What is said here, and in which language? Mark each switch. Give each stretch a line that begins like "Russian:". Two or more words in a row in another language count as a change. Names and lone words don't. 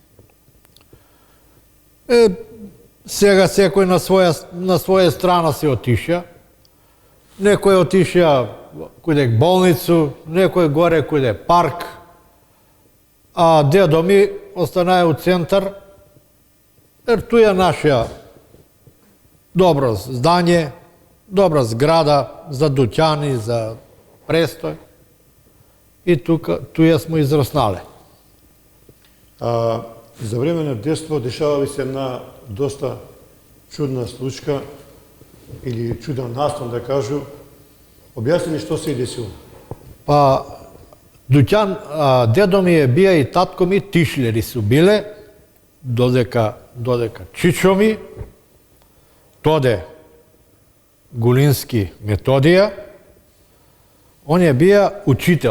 Macedonian: Сега секој на своја страна се отиша, некој отиша куде болницу, некој горе куде парк, а дедо ми останае у центар,
Serbian: jer tu je naša dobro zdanje, dobra zgrada za dućani, za prestoj i tu smo izrasnali.
Macedonian: За време на детство дешава ли се една доста чудна случка или чуден настан, да кажу. Објасни што се и десило? Па, дуќан, дедо ми е бија и татко ми тишлери су биле, додека чичо ми, тоде Голински Методија, он е бија учител.